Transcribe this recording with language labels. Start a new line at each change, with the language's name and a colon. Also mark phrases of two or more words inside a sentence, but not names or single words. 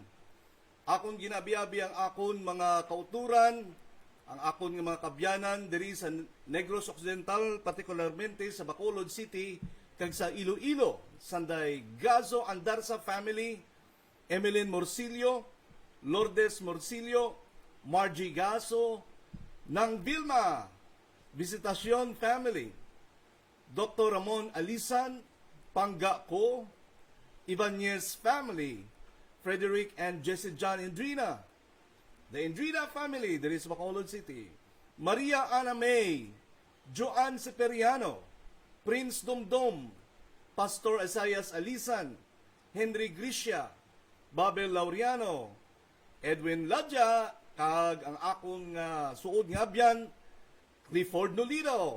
Hiligaynon: Akon ginabiabi ang akon mga kauturan, ang akon nga mga kabyanan diri sa Negros Occidental, particularmente sa Bacolod City kag sa Iloilo, sanday Gazo Andarsa family, Emeline Morcillo, Lourdes Morcillo, Margie Gaso, ng Vilma Visitacion family, Dr. Ramon Alisan, Pangga Ko, Ibanez family, Frederick and Jesse John Endrina,
English: the Endrina family, there is
Hiligaynon: Bacolod City, Maria Ana May, Joan Seperiano, Prince Domdom, Pastor Isaias Alisan, Henry Grisha, Babel Laureano, Edwin Ladja, kag ang akong suod nga abyan, Clifford Nolido.